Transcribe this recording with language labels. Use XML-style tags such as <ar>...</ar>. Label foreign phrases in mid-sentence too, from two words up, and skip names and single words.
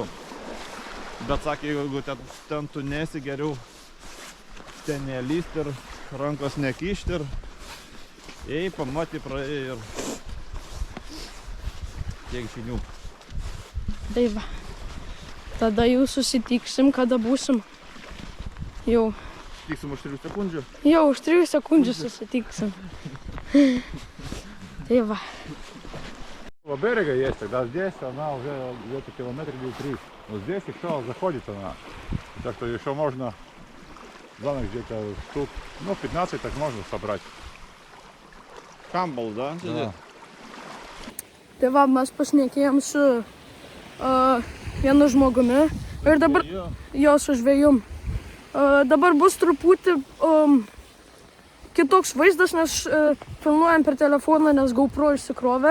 <lt>Bet sakė, jeigu ten tu nesi, geriau ten nelyst ir rankos nekišti ir ei, pamatį praėjai ir tiek žinių. Tai va. Tada jau susitiksim, kada būsim. Jau. Tiksim už 3 sekundžių? Jau, už 3 sekundžių susitiksim. Tai va.</lt> <ru>По берега есть, тогда здесь она уже где-то километр или 3. Вот здесь еще заходит она. Так что еще можно за ночь где-то штук, 15 так можно собрать. Камбал, да? Да.</ru> <lt>Tai va, mes pašnekėjom su vienu žmogumi ir dabar jo su žvejum. Dabar bus truputį kitoks vaizdas, nes filmuojam per telefoną, nes GoPro išsikrovė.</lt>